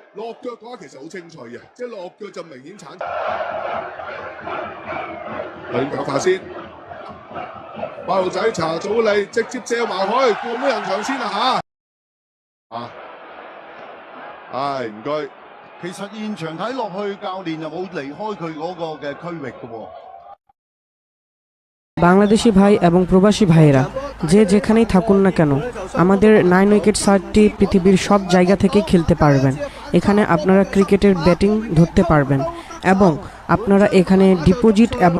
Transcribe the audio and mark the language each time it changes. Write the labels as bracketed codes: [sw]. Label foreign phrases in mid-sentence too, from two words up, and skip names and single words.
[yue] 落腳嘅話其實好清脆嘅，即係落腳就明顯鏟。係腳法先，八號仔查祖利直接借埋去，過咩人場先啊嚇！唔該。其實現場睇落去，教練又冇離開佢嗰個嘅區域嘅喎。 [bn] বাংলাদেশি ভাই এবং প্রবাসী ভাইয়েরা যে যেখানেই থাকুন না কেন আমাদের 9 উইকেট সাইটটি পৃথিবীর সব জায়গা থেকেই খেলতে পারবেন। এখানে আপনারা ক্রিকেটের ব্যাটিং ধরতে পারবেন এবং আপনারা এখানে ডিপোজিট এবং